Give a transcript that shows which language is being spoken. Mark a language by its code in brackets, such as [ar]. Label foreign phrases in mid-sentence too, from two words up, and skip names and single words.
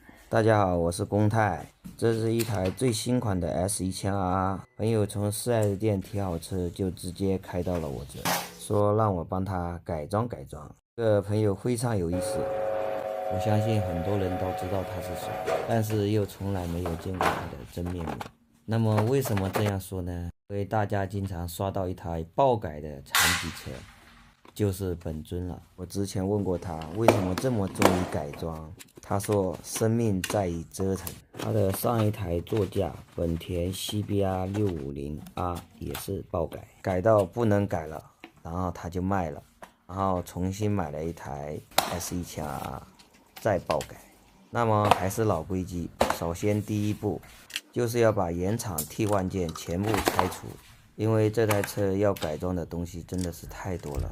[zh] 大家好，我是公泰，這是一台最新款的 S1000R。朋友從 4S 店提好車就直接開到了我這，說讓我幫他改裝改裝。這個朋友非常有意思，我相信很多人都知道他是誰，但是又從來沒有見過他的真面目。那麼為什麼這樣說呢？因為大家經常刷到一台爆改的殘疾車，就是本尊了。我之前問過他為什麼這麼重於改裝，他說生命在於折騰。他的上一台座駕本田 CBR 650R 也是爆改，改到不能改了，然後他就賣了，然後重新買了一台 S1000R 再爆改。那麼還是老規矩，首先第一步就是要把原厂替换件全部拆除，因為这台車要改装的東西真的是太多了。